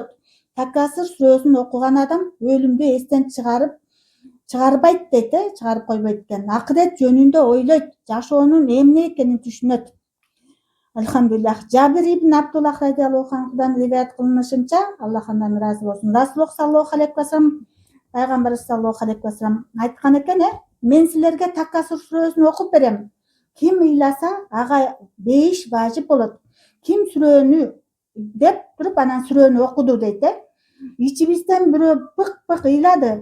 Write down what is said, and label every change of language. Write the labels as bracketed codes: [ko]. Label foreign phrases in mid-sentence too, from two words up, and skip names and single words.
[ky] Такасыр сүрөсүн окуган адам өлүмдү эстен чыгарбайт дейт, чыгарып койбойт экен. Акырет жөнүндө ойлойт, жашоонун эмне экенин түшүнөт. Алхамдулиллах. Жабир ибн Абдуллах [ar] رضي الله عنه [ky] риваят кылынышынча, Аллах андан ыраазы болсун, [ar] رسول الله صلى الله عليه وسلم, [ky] пайгамбарыбыз [ar] صلى الله عليه وسلم [ky] айткан экен, мен силерге Такасыр сүрөсүн окуп берем. Ким ыйласа, ага бейиш важип болот. Ким сүрөнү деп туруп анан сүрөнү окуду дейт. Ичибизден бирөө пык ыйлады.